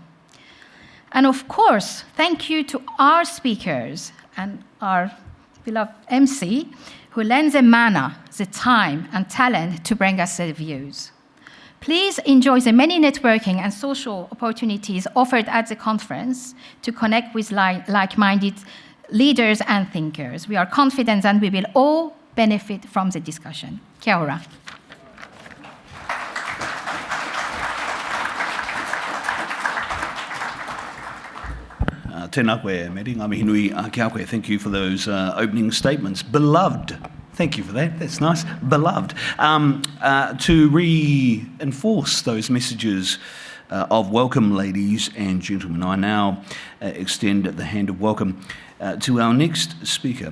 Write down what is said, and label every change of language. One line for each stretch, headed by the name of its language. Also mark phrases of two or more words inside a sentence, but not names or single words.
English: And of course, thank you to our speakers and our beloved MC, who lend the mana, the time, and talent to bring us their views. Please enjoy the many networking and social opportunities offered at the conference to connect with like-minded leaders and thinkers. We are confident that we will all benefit from the discussion.
Māori: Kia ora. Tēnā koe, Mary, ngā mihi nui kia koe.
English: Thank you for those opening statements. Beloved. Thank you for that. That's nice. Beloved. To reinforce those messages of welcome, ladies and gentlemen, I now extend the hand of welcome to our next speaker.